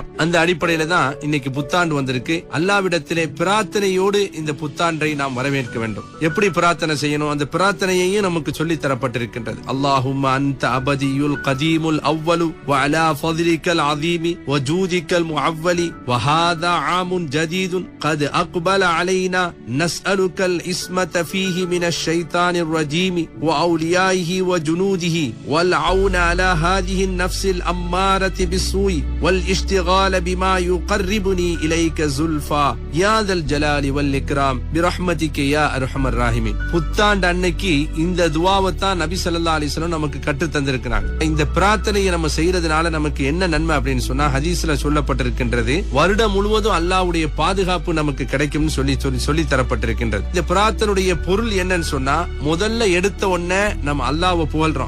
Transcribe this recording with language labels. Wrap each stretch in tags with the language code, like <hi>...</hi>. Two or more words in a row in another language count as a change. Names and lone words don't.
<ta>அந்த அடிப்படையில தான் இன்னைக்கு புத்தாண்டு வந்திருக்கு. அல்லாஹ்விடத்திலே பிரார்த்தனையோடு இந்த புத்தாண்டை நாம் வரவேற்க வேண்டும். எப்படி பிரார்த்தனை செய்யணும்? அந்த பிரார்த்தனையையும் நமக்கு சொல்லி தரப்பட்டிருக்கின்றது.</ta> <ar>اللهم أنت الأبدي القديم الأول وعلى فضلك العظيم وجودك المعول وهذا عام جديد قد اقبل علينا نسألك الاسمة فيه من الشيطان الرجيم واوليائه وجنوده والعون على هذه النفس الامارة بالسوء والاشتغال بما يقربني اليك زلفا يا ذا الجلال والاكرام برحمتك يا ارحم الراحمين.</ar> <ta>புத்தாண்டு அன்னைக்கு இந்த துஆவை தான் நபி</ta> <ar>صلى الله عليه وسلم</ar> <ta>நமக்கு கற்று தந்திருக்கிறாங்க. இந்த பிரார்த்தனையை நம்ம செய்யறதுனால நமக்கு என்ன நன்மை அப்படின்னு சொன்னா ஹதீஸ்ல சொல்லப்பட்டிருக்கின்றது, வருடம் முழுவதும் அல்லாஹ்வுடைய பாதுகாப்பு நமக்கு கிடைக்கும்னு சொல்லி தரப்பட்டிருக்கின்றது. இந்த பிரார்த்தனையுடைய பொருள் என்னன்னு சொன்னா, முதல்ல எடுத்த உடனே நம்ம அல்லாஹ்வை புகழ்றோம்.</ta>